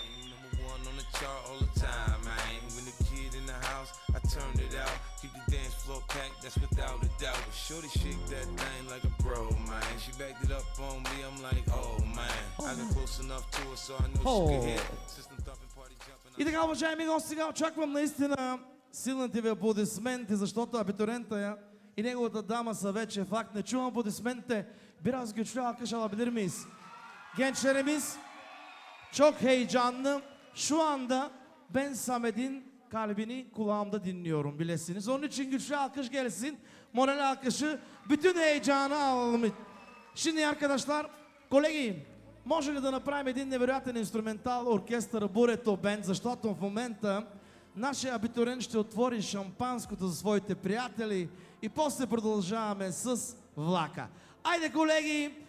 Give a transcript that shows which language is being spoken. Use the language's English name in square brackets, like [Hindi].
[English] Number one on the chart all the time, man. When the kid in the house, I turned it out. Keep the dance floor packed, that's without a doubt. Shorty shake that thing like a pro, man. She backed it up on me, I'm like, oh man. I got close enough to her so I knew she could hit. System thumping, party jumping. [Bulgarian] И така, уважаеми гости, сега очаквам наистина силните ви аплодисменти, защото абитурента и неговата дама са вече факт. Не чувам aplodismentите. [Turkish] Biraz güçlü alkış alabilir miyiz? Gençlerimiz çok heyecanlı. Şu anda ben Samet'in kalbini kulağımda dinliyorum bilesiniz. Onun için güçlü alkış gelsin. Moral alkışı. Bütün heyecanı alalım. Şimdi arkadaşlar, [Bulgarian] колеги, може ли да направим един невероятен инструментал оркестър Бурето Бенд, защото в момента нашия абитуриент ще отвори шампанското за своите приятели и после продължаваме с влака. Айде, колеги!